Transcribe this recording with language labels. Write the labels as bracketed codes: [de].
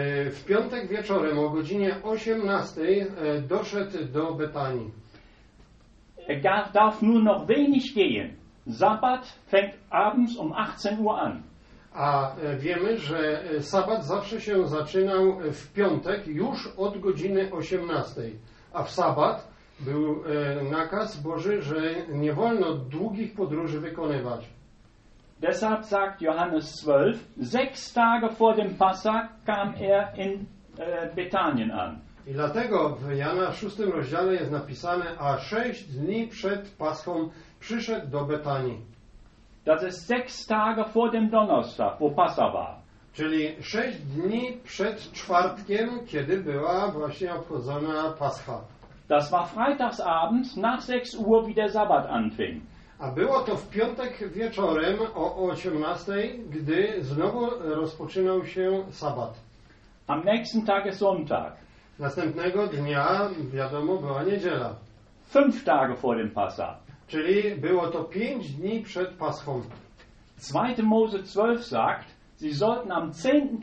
[pl] W piątek wieczorem o godzinie 18 doszedł do Betanii. [de] Er darf nur noch wenig gehen. Sabbat fängt abends um 18 Uhr an. [pl] A wiemy, że sabat zawsze się zaczynał w piątek już od godziny 18. A w sabat był nakaz Boży, że nie wolno długich podróży wykonywać. [de] Deshalb sagt Johannes 12, sechs Tage vor dem Passa kam er in Betanien an. [pl] I dlatego w Jana 6 rozdziale jest napisane, a 6 dni przed Paschą przyszedł do Betanii. [de] Das ist sechs Tage vor dem Donnerstag, wo Passa war. [pl] Czyli 6 dni przed czwartkiem, kiedy była właśnie obchodzona Pascha. [de] Das war freitagsabend nach 6 Uhr, wie der Sabbat anfing. [pl] A było to w piątek wieczorem o 18, gdy znowu rozpoczynał się sabbat. [de] Am nächsten Tag ist Sonntag. [pl] Następnego dnia, wiadomo, była niedziela. [de] Fünf Tage vor dem Passa. [pl] Czyli było to 5 dni przed Paschą. [de] 2. Mose 12 sagt, sie sollten am 10.